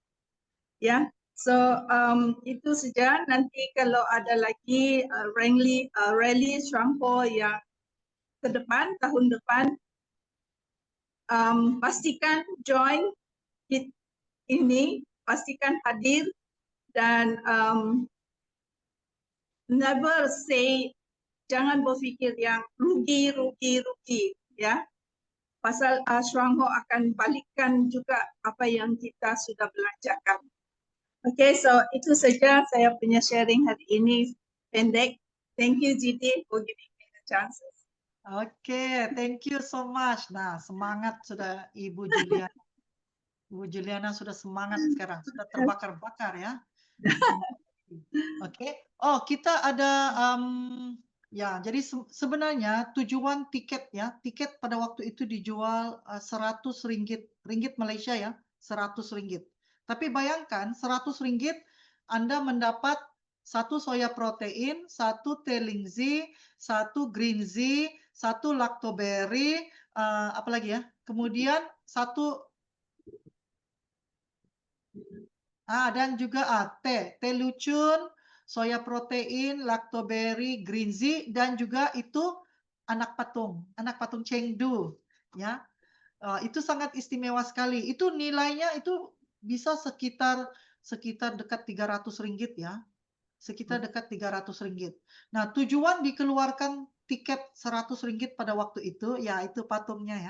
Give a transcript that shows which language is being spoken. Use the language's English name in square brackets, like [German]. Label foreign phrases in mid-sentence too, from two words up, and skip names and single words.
[Malay] Ya, so itu saja. Nanti kalau ada lagi rally Shuangho yang ke depan, tahun depan, pastikan join ini, pastikan hadir, dan [English] never say, [Malay] jangan berfikir yang rugi, ya. Pasal Shuangho akan balikkan juga apa yang kita sudah belanjakan. Okay, so itu saja saya punya sharing hari ini, pendek. [English] Thank you GD for giving me the chances. Oke, thank you so much. [Malay] Nah, semangat sudah Ibu Juliana. Ibu Juliana sudah semangat sekarang, sudah terbakar-bakar ya. Oke. Oh, kita ada ya, jadi sebenarnya tujuan tiket ya, tiket pada waktu itu dijual RM100, ringgit Malaysia ya, RM100. Tapi bayangkan RM100 Anda mendapat 1 [English] soya protein, [Malay] 1 telingzi, 1 green zea, 1 lactoberry, apa lagi ya? Kemudian 1 dan juga teh lucun, [English] soya protein, [Malay] lactoberry, green zea, dan juga itu anak patung Chengdu, ya. Itu sangat istimewa sekali. Itu nilainya itu bisa sekitar dekat RM300 ya. Sekitar dekat RM300. Nah, tujuan dikeluarkan tiket RM100 pada waktu itu, ya itu patungnya ya.